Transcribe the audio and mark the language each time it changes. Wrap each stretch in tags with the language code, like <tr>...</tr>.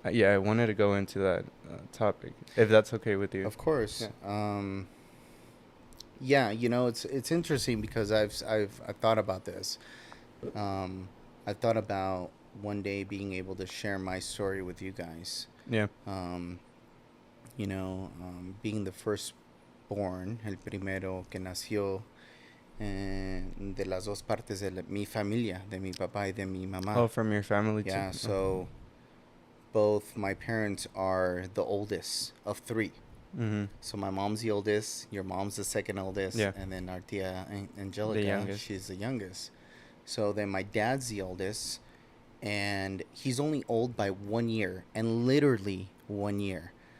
<en>Yeah, I wanted to go into that topic if that's okay with you. Of course. Yeah. Yeah, it's interesting because I've thought about this. I thought about one day being able to share my story with you guys. Yeah. Being the firstborn,</en> <es>el primero que nació de las dos partes de mi familia, de mi papá y de mi mamá.</es> <en>Oh, from your family too. Yeah, so both my parents are the oldest of three. Mm-hmm. So my mom's the oldest, your mom's the second oldest, Yeah. and then our tia Angelica, youngest. she's the youngest. So then my dad's the oldest, and he's only old by 1 year, and literally 1 year.</en>